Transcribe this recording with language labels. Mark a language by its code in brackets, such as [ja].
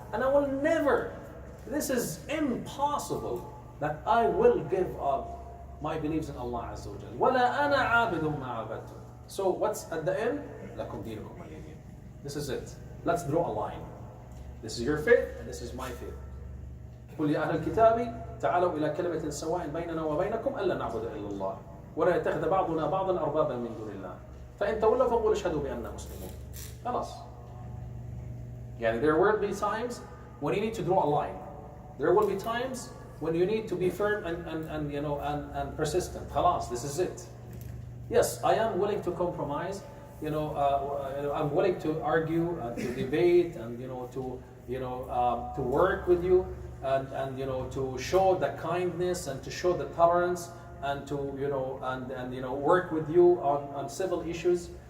[en] And I will never. This is impossible that I will give up my beliefs in Allah Azza wa Jal. [ar] ولا أنا عابد ما عبدتم. [en] So what's at the end? [ar] لكم دينكم ولي دين. [en] This is it. Let's draw a line. This is your faith and this is my faith. [ar] قل يا أهل الكتاب تعالوا إلى كلمة سواء بيننا وبينكم ألا نعبد إلا الله ولا يتخذ بعضنا بعضا أربابا من دون الله فإن تولوا فقولوا اشهدوا بأننا مسلمون. خلاص. [en] There will be times when you need to draw a line. There will be times when you need to be firm and persistent. خلاص, this is it. Yes, I am willing to compromise. I'm willing to argue and to debate and to work with you and to show the kindness and to show the tolerance and to work with you on civil issues.